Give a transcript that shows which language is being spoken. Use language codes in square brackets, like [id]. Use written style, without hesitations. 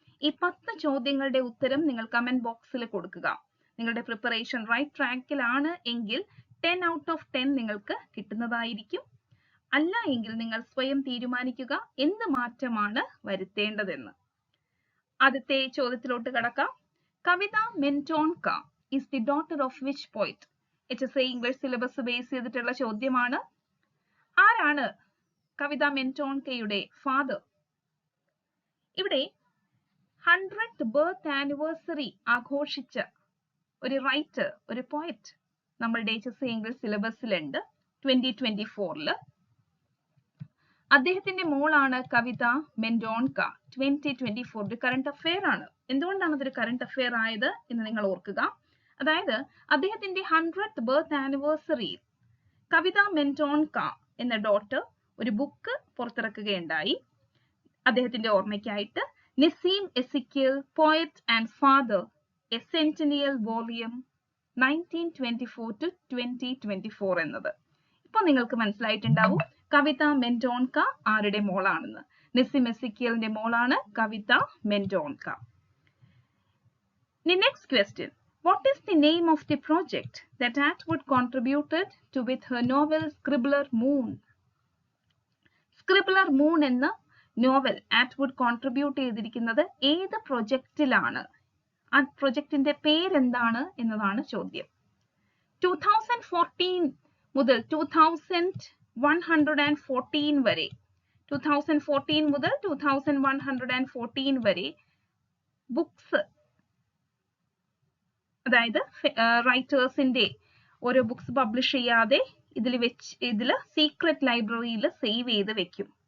[ml] ഈ 10 ചോദ്യങ്ങളുടെ ഉത്തരം നിങ്ങൾ കമന്റ് ബോക്സിൽ കൊടുക്കുക. നിങ്ങളുടെ പ്രിപ്പറേഷൻ റൈറ്റ് ട്രാക്കിലാണ് എങ്കിൽ 10 ഔട്ട് ഓഫ് 10 നിങ്ങൾക്ക് കിട്ടുന്നതായിരിക്കും. അല്ല എങ്കിൽ നിങ്ങൾ സ്വയം തീരുമാനിക്കുക എന്ത് മാറ്റമാണ് വരുത്തേണ്ടതെന്ന്. ആദ്യത്തെ ചോദ്യത്തിലോട്ട് കടക്കാം. [en] കവിത മെന്റോൺക is the daughter of which poet? [ml] HSC English syllabus base ചെയ്തിട്ടുള്ള ചോദ്യമാണ്. ആരാണ് കവിത മെന്റോൺകയുടെ ഫാദർ? ഇവിടെ 100th ബർത്ത് ആനിവേഴ്സറി ആഘോഷിച്ച ഒരു റൈറ്റർ, ഒരു പോയറ്റ് നമ്മളുടെ HSC ഇംഗ്ലീഷ് സിലബസിലുണ്ട് 2024. അദ്ദേഹത്തിന്റെ മോളാണ് കവിത മെന്റോൺക. 2024 ഒരു കറണ്ട് അഫെയർ ആണ്. എന്തുകൊണ്ടാണ് അതൊരു കറണ്ട് അഫെയർ ആയത് എന്ന് നിങ്ങൾ ഓർക്കുക. അതായത് അദ്ദേഹത്തിന്റെ 100th ബർത്ത് ആനിവേഴ്സറിയിൽ കവിത മെന്റോൺക എന്ന ഡോട്ടർ ഒരു ബുക്ക് പുറത്തിറക്കുകയുണ്ടായി. അദ്ദേഹത്തിന്റെ ഓർമ്മയ്ക്കായിട്ട് Naseem എസിക്കിൽ poet and father A centennial volume 1924 to 2024 എന്നത്. ഇപ്പൊ നിങ്ങൾക്ക് മനസ്സിലായിട്ടുണ്ടാവും കവിത മെന്റോൺക ആരുടെ മോളാണെന്ന്. നസീം എസിക്കിയലിന്റെ മോളാണ് കവിത മെന്റോൺക. [en] The next question. What is the name of the project that Atwood contributed to with her novel Scribbler Moon? [ml] Scribbler Moon എന്ന നോവൽ ആറ്റ്വുഡ് കോൺട്രിബ്യൂട്ട് ചെയ്തിരിക്കുന്നത് ഏത് പ്രൊജക്റ്റിലാണ്? ആ പ്രൊജക്റ്റിന്റെ പേരെന്താണ് എന്നതാണ് ചോദ്യം. 2014 മുതൽ 2114 വരെ 2014 മുതൽ 2114 വരെ ബുക്സ്, അതായത് റൈറ്റേഴ്സിന്റെ ഓരോ ബുക്സ് പബ്ലിഷ് ചെയ്യാതെ ഇതിൽ സീക്രട്ട് ലൈബ്രറിയിൽ സേവ് ചെയ്ത് വെക്കും.